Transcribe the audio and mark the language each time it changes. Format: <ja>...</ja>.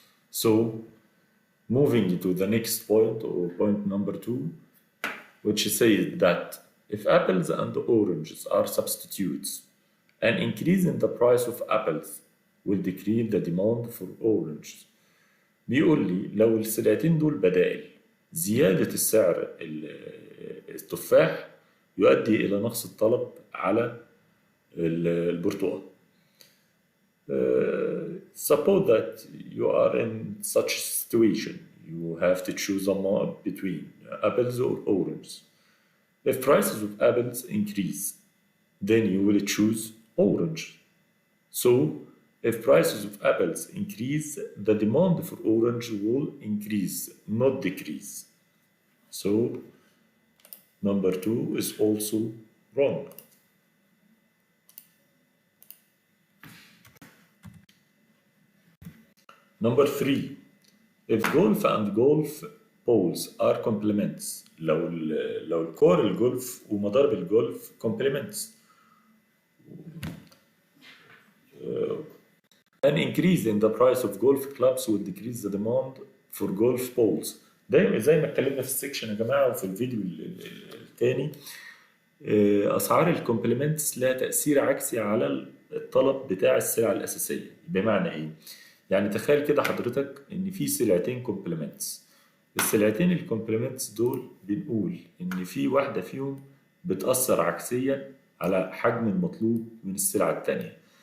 <en>So, moving to the next point, or point number 2, which says that if apples and oranges are substitutes, an increase in the price of apples will decrease the demand for oranges.</en> <ar>بيقول لي لو السلعتين دول بدائل، زيادة السعر التفاح يؤدي إلى نقص الطلب على البرتقال.</ar> <en>Suppose that you are in such a situation, you have to choose between apples or oranges. If prices of apples increase, then you will choose orange. So, if prices of apples increase, the demand for orange will increase, not decrease. So, number 2 is also wrong. Number 3, if golf and golf balls are complements, لو الكور الجولف ومضارب الجولف complements. An increase in the price of golf clubs will decrease the demand for golf balls.</en> <ar>دايما زي ما اتكلمنا في السكشن يا جماعه وفي الفيديو الثاني، اسعار الكومبلمنتس لها تاثير عكسي على الطلب بتاع السلع الاساسيه. بمعنى ايه؟ يعني تخيل كده حضرتك ان في سلعتين كومبلمنتس، السلعتين الكومبلمنتس دول بنقول ان في واحدة فيهم بتأثر عكسيا على حجم المطلوب من السلعة التانية.</ar>